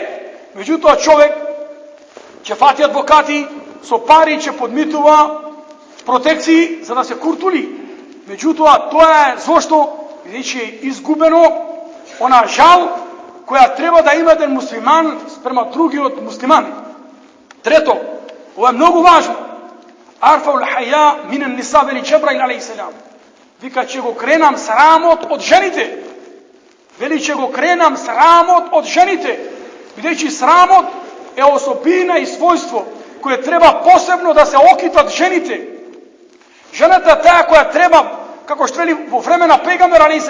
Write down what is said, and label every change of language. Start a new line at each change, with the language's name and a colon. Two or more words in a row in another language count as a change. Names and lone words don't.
Macedonian: Меѓутоа човек ќе фати адвокати, со пари ќе подмитува протекции за да се куртули. Меѓутоа тоа е зошто бидејќи е изгубено она жал која треба да има еден муслиман спрема другиот муслиман. Трето, ова е многу важно.
Arabic: أرفع الحياء من النساء,
Macedonian: вели Џебраил a.s. Вика, ќе го кренам срамот од жените. Вели, ќе го кренам срамот од жените. Бидејќи срамот е особина и својство кое треба посебно да се окитат жените. Жената е таа која треба, како што вели во време на Пегамбер a.s.